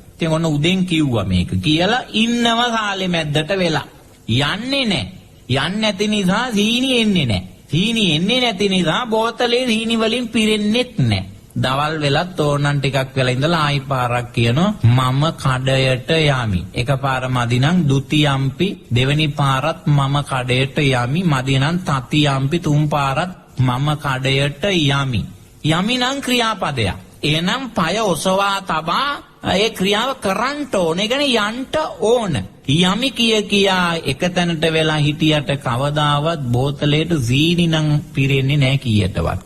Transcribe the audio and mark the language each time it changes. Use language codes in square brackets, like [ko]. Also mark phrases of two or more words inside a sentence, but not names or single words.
[si] ඉතින් ඔන්න උදෙන් කිව්වා මේක කියලා ඉන්නව සාලේ මැද්දට වෙලා. යන්නේ නැහැ. යන්නේ නැති නිසා සීනි එන්නේ නැහැ. සීනි එන්නේ නැති නිසා බෝතලේ සීනි වලින් පිරෙන්නෙත් නැහැ. දවල් වෙලත් ඕනන් ටිකක් වෙලා ඉඳලා ආයි පාරක් කියනවා මම කඩයට යමි. එකපාර මදිනම් ဒ ුතියම්පි දෙවෙනි පාරත් මම කඩයට යමි. මදිනම් තතියම්පි තුන් පාරත් මම කඩයට යමි. යමි නම් ක්‍රියාපදයක්. එහෙනම් පය ඔසවා තබා ඒ ක්‍රියාව කරන්න ඕන. ඒ කියන්නේ යන්න ඕන. යමි කියා එක තැනට වෙලා හිටියට කවදාවත් බෝතලයට සීනි නම් පිරෙන්නේ නැහැ කීයටවත්.